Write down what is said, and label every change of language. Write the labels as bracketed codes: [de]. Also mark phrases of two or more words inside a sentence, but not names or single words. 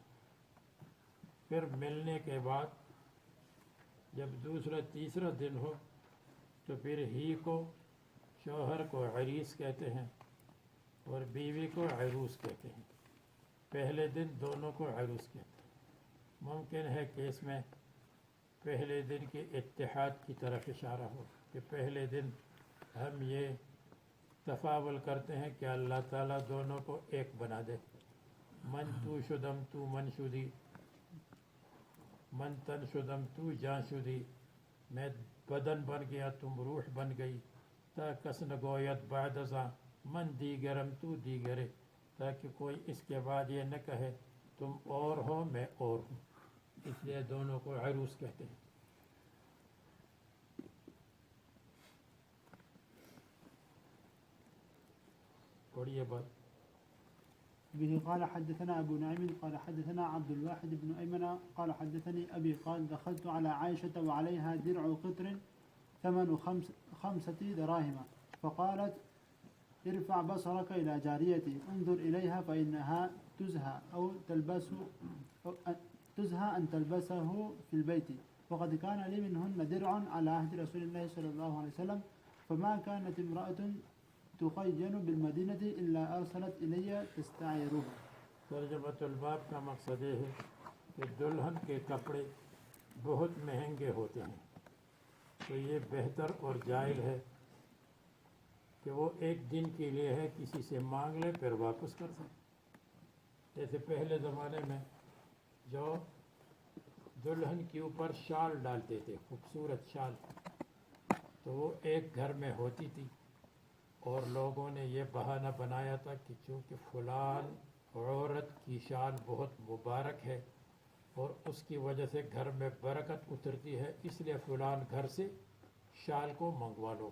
[ur] پھر ملنے کے بعد جب دوسرا تیسرا دن ہو تو پھر ہی کو شوہر کو عریس کہتے ہیں اور بیوی کو عروس کہتے ہیں. پہلے دن دونوں کو عروس کہتے ہیں. ممکن ہے کہ اس میں پہلے دن کے اتحاد کی طرف اشارہ ہو کہ پہلے دن ہم یہ تفاول کرتے ہیں کہ اللہ تعالیٰ دونوں کو ایک بنا دے. [fa] من تو شدم تو من شدی، من تن شدم تو جان شدی، [ur] میں بدن بن گیا تم روح بن گئی. [fa] تا کس نگویت بعد ازاں من دیگرم تو دیگرے، [ur] تاکہ کوئی اس کے بعد یہ نہ کہے تم اور ہو میں اور ہوں. اس لیے دونوں کو عروس کہتے ہیں. پڑھیے بات. [ar] به قال حدثنا أبو نعيم قال حدثنا عبد الواحد بن أيمن قال حدثني أبي قال دخلت على عائشة وعليها درع قطر ثمن 5 دراهم، فقالت ارفع بصرك إلى جاريتي انظر إليها فإنها تزهى أن تلبسه في البيت، وقد كان لي منهن درع على عهد رسول الله صلى الله عليه وسلم، فما كانت امرأة تخين بالمدینة الا ارسلت الی تستعیرها. [ur] ترجمۃ الباب کا مقصد یہ ہے کہ دلہن کے کپڑے بہت مہنگے ہوتے ہیں، تو یہ بہتر اور جائز ہے کہ وہ ایک دن کے لیے ہے کسی سے مانگ لے پھر واپس کر سکے. جیسے پہلے زمانے میں جو دلہن کے اوپر شال ڈالتے تھے، خوبصورت شال، تو وہ ایک گھر میں ہوتی تھی، اور لوگوں نے یہ بہانہ بنایا تھا کہ چونکہ فلان عورت کی شال بہت مبارک ہے اور اس کی وجہ سے گھر میں برکت اترتی ہے، اس لیے فلان گھر سے شال کو منگوا لو.